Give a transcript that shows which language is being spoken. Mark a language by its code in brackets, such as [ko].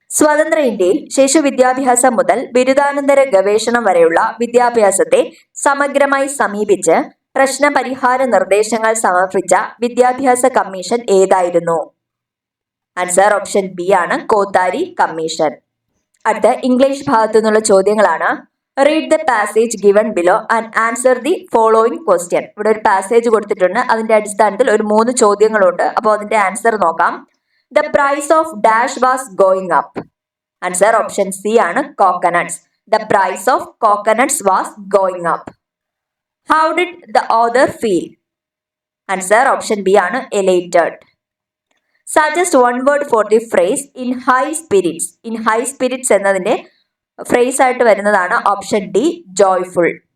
[ml] സ്വതന്ത്ര ഇന്ത്യയിൽ ശിശു വിദ്യാഭ്യാസം മുതൽ ബിരുദാനന്തര ഗവേഷണം വരെയുള്ള വിദ്യാഭ്യാസത്തെ സമഗ്രമായി സമീപിച്ച് പ്രശ്നപരിഹാര നിർദ്ദേശങ്ങൾ സമർപ്പിച്ച വിദ്യാഭ്യാസ കമ്മീഷൻ ഏതായിരുന്നു? ആൻസർ ഓപ്ഷൻ ബി ആണ് കോത്താരി കമ്മീഷൻ. അടുത്ത ഇംഗ്ലീഷ് ഭാഗത്തു നിന്നുള്ള ചോദ്യങ്ങളാണ്. [en] Read the passage given below and answer the following question. [ml] ഇവിടെ ഒരു പാസേജ് കൊടുത്തിട്ടുണ്ട്. അതിന്റെ അടിസ്ഥാനത്തിൽ ഒരു 3 ചോദ്യങ്ങളുണ്ട്. അപ്പോൾ അതിന്റെ ആൻസർ നോക്കാം. [en] The price of dash was going up. Answer option C [ml] ആണ് [en] coconuts. The price of coconuts was going up. How did the author feel? Answer option B [ml] ആണ് [en] elated. Suggest one word for the phrase in high spirits. In high spirits [ml] എന്നതിന്റെ phrase ആയിട്ട് വരുന്നതാണ് option D joyful.